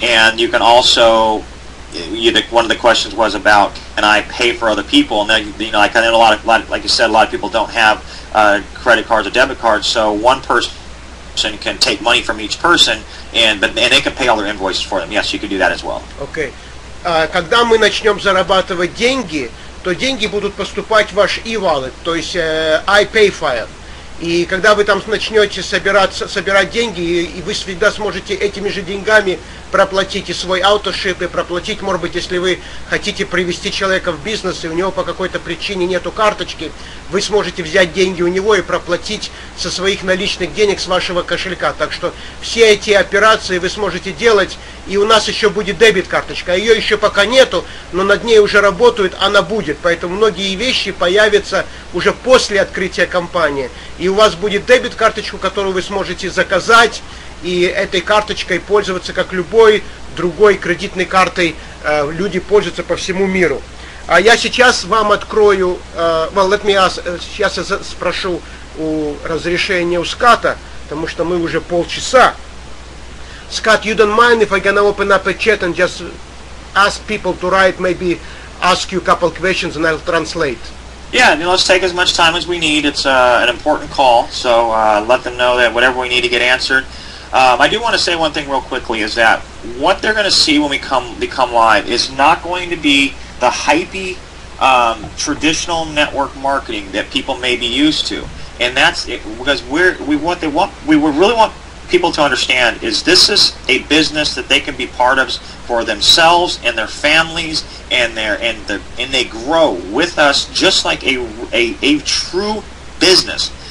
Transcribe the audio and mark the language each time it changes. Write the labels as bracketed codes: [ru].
[en] And you can also, one of the questions was about, can I pay for other people? And then, like I know like you said, a lot of people don't have credit cards or debit cards, so one person can take money from each person, and they can pay all their invoices for them. Yes, you can do that as well. Okay. [ru] Когда мы начнем зарабатывать деньги, то деньги будут поступать в ваш e-wallet, то есть iPayFire. И когда вы там начнете собирать деньги, и вы всегда сможете этими же деньгами проплатить и свой аутошип, и проплатить, может быть, если вы хотите привести человека в бизнес, и у него по какой-то причине нету карточки, вы сможете взять деньги у него и проплатить со своих наличных денег с вашего кошелька. Так что все эти операции вы сможете делать, и у нас еще будет дебет-карточка. Ее еще пока нету, но над ней уже работают, она будет. Поэтому многие вещи появятся уже после открытия компании. И у вас будет дебет-карточку, которую вы сможете заказать, и этой карточкой пользоваться, как любой другой кредитной картой люди пользуются по всему миру. А я сейчас вам открою, сейчас я спрошу разрешения у Ската, потому что мы уже полчаса. [en] Scott, you don't mind if I can open up a chat and just ask people to write, maybe ask you a couple questions and I'll translate? Yeah, let's take as much time as we need. It's an important call, so let them know that whatever we need to get answered. I do want to say one thing real quickly, is that what they're going to see when we become live is not going to be the hypey traditional network marketing that people may be used to, and that's it, because we really want people to understand is this is a business that they can be part of for themselves and their families, and they grow with us just like a true business.